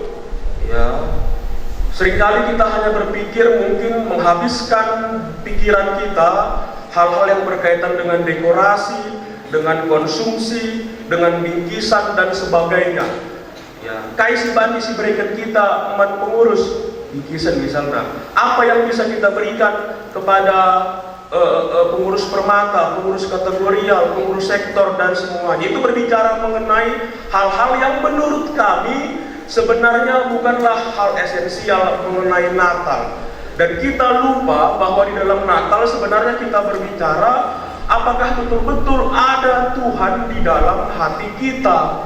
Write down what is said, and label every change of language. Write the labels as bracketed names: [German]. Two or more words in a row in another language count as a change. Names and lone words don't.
[Indonesian] Ya, seringkali kita hanya berpikir mungkin menghabiskan pikiran kita hal-hal yang berkaitan dengan dekorasi, dengan konsumsi, dengan bingkisan dan sebagainya. [Batak Karo] Ya, kaisi bandi si [Indonesian] berikan kita umat pengurus bingkisan misalnya. Apa yang bisa kita berikan kepada pengurus permata, pengurus kategorial, pengurus sektor dan semuanya. Itu berbicara mengenai hal-hal yang menurut kami sebenarnya bukanlah hal esensial mengenai Natal. Dan kita lupa bahwa di dalam Natal sebenarnya kita berbicara apakah betul-betul ada Tuhan di dalam hati kita.